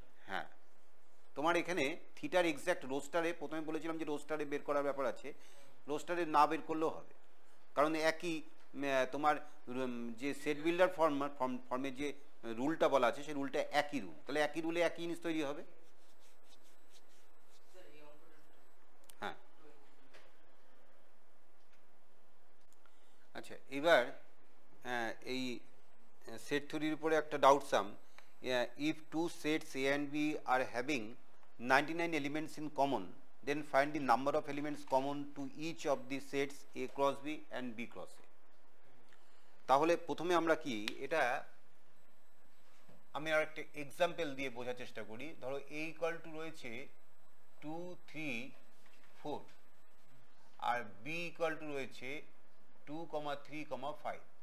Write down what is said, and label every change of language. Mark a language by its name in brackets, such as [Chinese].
[Bangla] হ্যাঁ, তোমার এখানে থিটার এক্স্যাক্ট রোস্টারে, প্রথমে বলেছিলাম যে রোস্টারে বের করার ব্যাপার আছে, রোস্টারে না বের করলেও হবে, কারণ একই তোমার যে সেট বিল্ডার ফর্মে যে রুলটা বলা আছে সেই রুলটা একই রুল, তাহলে একই রুলে একই জিনিস তৈরি হবে। হ্যাঁ, আচ্ছা, এবার এই সেট থিওরির উপরে একটা doubt some. [English] If two sets A and B are having 99 elements in common, then find the number of elements common to each of the sets A cross B and B cross A. [Bangla] তাহলে প্রথমে আমরা কি এটা, আমি আর একটা example দিয়ে বোঝার চেষ্টা করি। ধরো A ইকুয়াল টু রয়েছে 2, 3, 4 আর B ইকুয়াল টু রয়েছে 2, 3, 5।